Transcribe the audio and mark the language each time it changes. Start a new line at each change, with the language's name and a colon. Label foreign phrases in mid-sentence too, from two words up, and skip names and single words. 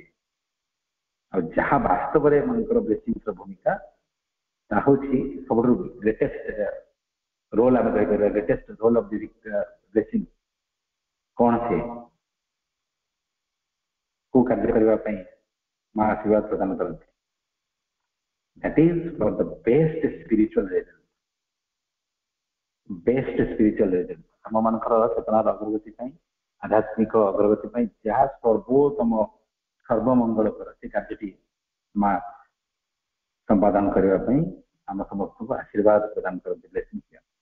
Odia: ଆଉ ଯାହା ବାସ୍ତବରେ ମାଙ୍କର ବ୍ଲେସିଂର ଭୂମିକା ତାହା ହେଉଛି ସବୁଠାରୁ
English: greatest role,
Odia: ଆମେ କହିପାରିବା
English: greatest role of the blessing
Odia: କଣ, ସେ କୋଉ କାର୍ଯ୍ୟ କରିବା ପାଇଁ ମା ଆଶୀର୍ବାଦ ପ୍ରଦାନ କରନ୍ତି।
English: That is for the best spiritual result. best spiritual result,
Odia: ଆମ ମାନଙ୍କର ଚେତନାର ଅଗ୍ରଗତି ପାଇଁ, ଆଧ୍ୟାତ୍ମିକ ଅଗ୍ରଗତି ପାଇଁ ଯାହା ସର୍ବୋତ୍ତମ ସର୍ବମଙ୍ଗଳକର ସେ କାର୍ଯ୍ୟଟି ମା ସମ୍ପାଦନ କରିବା ପାଇଁ ଆମ ସମସ୍ତଙ୍କୁ ଆଶୀର୍ବାଦ ପ୍ରଦାନ କରନ୍ତି, ବ୍ଲେସିଂ ଦିଅନ୍ତି।